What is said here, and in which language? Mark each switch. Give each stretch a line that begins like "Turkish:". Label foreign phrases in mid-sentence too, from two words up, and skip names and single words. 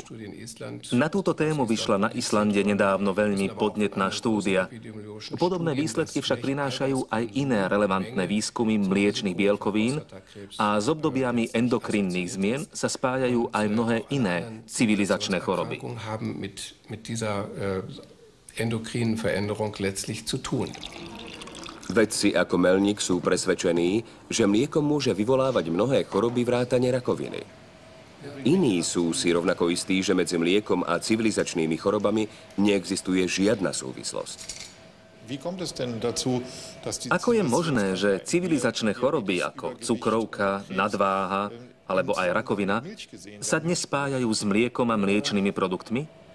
Slovak: Na túto tému vyšla na Islande nedávno veľmi podnetná štúdia. Podobné výsledky však prinášajú aj iné relevantné výskumy mliečnych bielkovín a s obdobiami endokrinných zmien sa spájajú aj mnohé iné civilizačné choroby.
German: Mit dieser endokrinen Veränderung letztlich zu tun.
Slovak: Vedci ako Melník sú presvedčení, že mlieko môže vyvolávať mnohé choroby vrátane rakoviny. Iní sú si rovnako istí, že medzi mliekom a civilizačnými chorobami neexistuje žiadna súvislosť. Ako je možné, že civilizačné choroby ako cukrovka, nadváha alebo aj rakovina sa dnes spájajú s mliekom a mliečnymi produktmi?